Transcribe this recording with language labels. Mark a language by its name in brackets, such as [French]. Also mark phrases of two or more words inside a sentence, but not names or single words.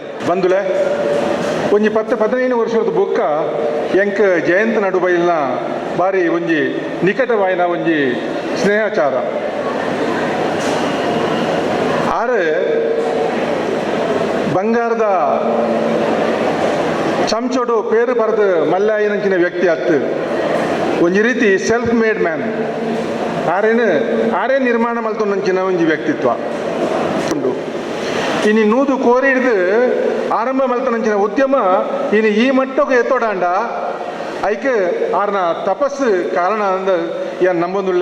[Tulu] ಬಂದುಲೆ ಒಂಜಿ 10-15 ವರ್ಷದ ಬುಕ್ಕ ಎಂಕ್ ಜಯಂತ ನಡುಬೈಲ್ನ ಬಾರಿ ಒಂಜಿ ನಿಕಟವಾಯಿನ ಒಂಜಿ ಸ್ನೇಹಚಾರ ಆರು ಬಂಗಾರದ ಚಮಚೋಡು ಪೇರು ಬರೆದು ಮಲ್ಲಾಯಿನಂಚಿನ ವ್ಯಕ್ತಿ ಅತ್ತು ಒಂಜಿ ರೀತಿ [English] self made man [Tulu] ಆರೇ ನಿರ್ಮಾಣ ಮಲ್ತೊಂದಂಚಿನ ಒಂಜಿ ವ್ಯಕ್ತಿತ್ವ ಉಂಡು ಇನ್ನು ನೂದು ಕೋರಿ ಹಿಡಿದು ಆರಂಭ ಮಲ್ತನಂಚಿನ ಉದ್ಯಮ ಇನ್ನು ಈ ಮಟ್ಟಕ್ಕೆ ಎತ್ತೋಡಾಂಡ ಐಕೆ ಆರ್ನ ತಪಸ್ಸು ಕಾರಣ ಅಂದ ಏನು ನಂಬೊಂದುಳ್ಳ